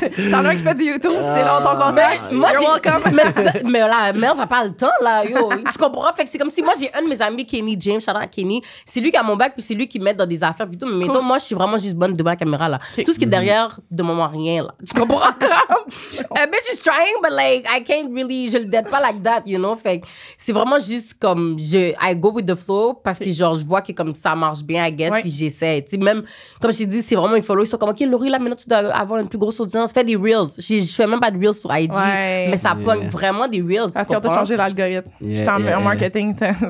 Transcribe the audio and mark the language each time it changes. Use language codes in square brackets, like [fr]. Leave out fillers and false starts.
[fr] t'en as un qui fait du YouTube, c'est là, ton contact. Moi, mais là, mais on va pas le temps, là, yo. Tu comprends? Fait que c'est comme si moi, j'ai un de mes amis, Kenny James, shout out à Kenny. C'est lui qui a mon bac, puis c'est lui qui m'aide dans des affaires, puis tout. Mais mettons, moi, je suis vraiment juste bonne devant la caméra, là. Tout ce qui est derrière, de moment rien, là. Tu comprends? [en] A bitch is trying, but like, I can't really, [fr] je le dead pas [en] like that, you know? [fr] Fait que c'est vraiment juste comme, [en] I go with the flow, [fr] parce que genre, je vois que comme ça marche bien, I guess, puis j'essaie. Tu sais, même, comme je t'ai dit, c'est vraiment une follow. Ils sont comme, OK, Laurie, là, maintenant, tu dois avoir une plus grosse audience. Fais des Reels. Je fais même pas de Reels sur IG, mais ça pogne vraiment des Reels. Parce qu'ils ont tout changé l'algorithme. J'étais en marketing, c'est ça.